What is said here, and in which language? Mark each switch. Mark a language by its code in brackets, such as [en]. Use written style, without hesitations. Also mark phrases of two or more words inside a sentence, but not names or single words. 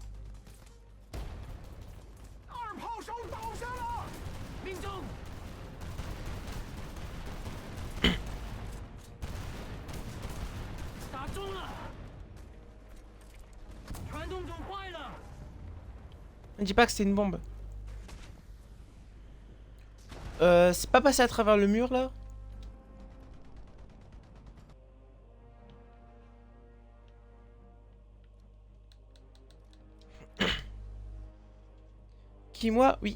[zh] 二炮手倒下了，命中！打中了，传动种坏了。 [fr] Ne dis pas que c'était une bombe. C'est pas passé à travers le mur, là? Qui, moi? Oui.